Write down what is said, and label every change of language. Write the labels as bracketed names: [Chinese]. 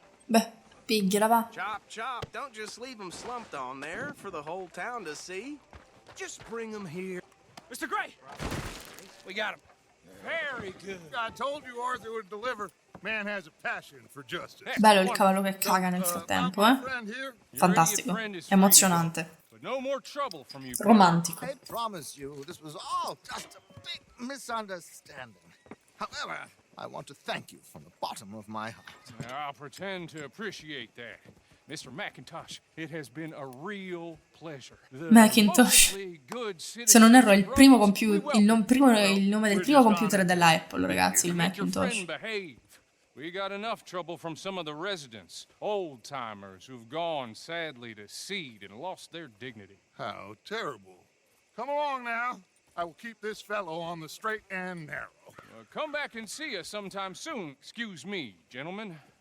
[Italian] Beh, pigliala va. [English] Chop, chop. Don't just leave him slumped on there for the whole town to see. Just bring him here. Mr. Gray! We got him. Very good. I told you Arthur would deliver. Man has a passion for justice. [Italian] Bello il cavallo che caga nel frattempo, eh? [English] Friend here, [Italian] Fantastico. Emozionante. [English] But no more trouble from you. [Italian] Romantico. [English] I promise you, this was all just a big misunderstanding. However, I want to thank you from the bottom of my heart. I'll pretend to appreciate that. Mr. McIntosh, it has been a real pleasure. Macintosh. [Italian] Se non erro è il primo computer, il nome del primo computer della Apple, ragazzi, il Macintosh. [English] We got enough trouble from some of the residents, old-timers who've gone sadly to seed and lost their dignity. How terrible. Come along now. I will keep this fellow on the straight and narrow. Come back and see us sometime soon. Excuse me, gentlemen.